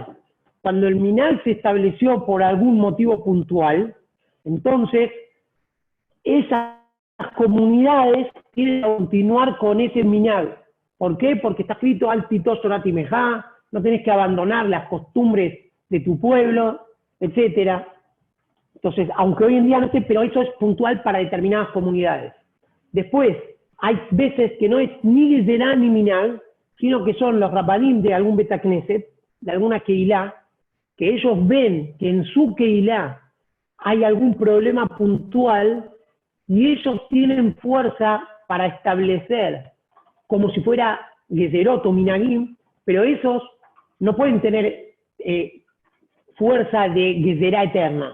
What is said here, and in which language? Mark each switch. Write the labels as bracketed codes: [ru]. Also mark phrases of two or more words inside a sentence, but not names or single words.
[es] Cuando el minag se estableció por algún motivo puntual, entonces esas comunidades tienen que continuar con ese minag. ¿Por qué? Porque está escrito [he] אל תיטוש תורת אמך, [es] no tenés que abandonar las costumbres de tu pueblo, etc. Entonces, aunque hoy en día no esté, pero eso es puntual para determinadas comunidades. Después, hay veces que no es ni gezerá ni minag, sino que son los rabanim de algún [he] בית כנסת, [es] de alguna Kehilá, que ellos ven que en su Kehilá hay algún problema puntual y ellos tienen fuerza para establecer como si fuera gezerot o minagim, pero esos no pueden tener fuerza de gezerá eterna.